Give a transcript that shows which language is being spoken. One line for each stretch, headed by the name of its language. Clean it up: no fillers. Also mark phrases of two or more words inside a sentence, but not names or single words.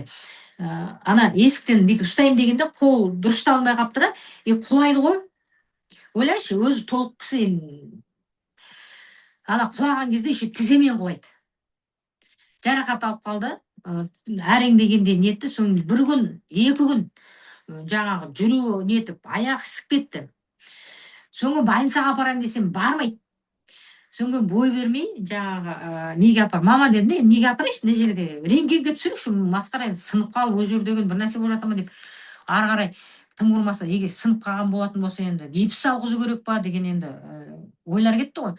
Kazakh: Ана есіктен бүйтіп ұстайым дегенде қол дұрыс алмай қапты да, құлайды ғой. Ойлайшы, өзі толық кісі, ана құлаған кезде еще тіземен құлайды. Жарақат алып қалды, әрең дегенде нетті, соң бір күн, 2 күн жаңағы
Kyrgyz: жүрүү нетип, аяк ысып кетти.
Kazakh: Соңы больницага апарайын десем, бармайт. Соңғы бой бермей, жаңағы неге апар? Мама дедім, неге апарайыншы, мына жерде рентгенге түсіріңізші, масқара енді сынып қалып, ол жерде деген бір нәрсе болып жатыр ма деп. Ары қарай тым құрмаса, егер сынып қалған болатын болса, енді гипс салғызу керек па деген енді ойлар кетті ғой.